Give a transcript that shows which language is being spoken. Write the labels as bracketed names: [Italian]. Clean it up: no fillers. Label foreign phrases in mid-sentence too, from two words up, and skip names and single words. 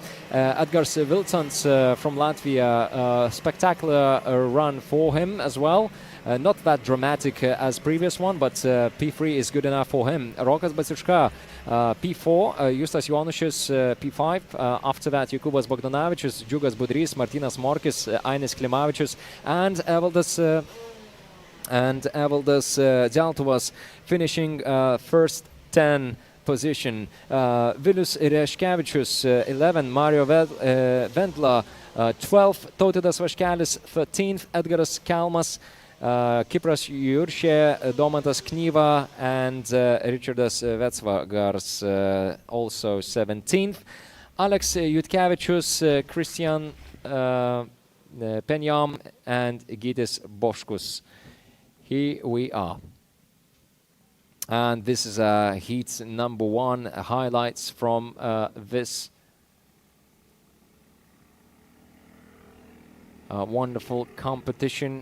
[English] Edgars Vilcans from Latvia, spectacular run for him as well. Not that dramatic as previous one, but P3 is good enough for him. Rokas Basiška, P4, Justas Jonušis, P5. After that, Jokūbas Bogdanavičius, Džiugas Budrys, Martynas Morkis, Ainis Klimavičius, and Evaldas Deltuvas finishing first 10 position. Vilius Reškevičius, 11, Mario Vendla, 12, Tautvydas Vaškelis, 13th, Edgaras Kelmas, Kipras Juršė, Domantas Knyva, and Richardas Vecvagars, also 17th. Alex Jutkevičius, Christian Penyam, and Gytis Boškus. Here we are. And this is heat number 1, highlights from this wonderful competition.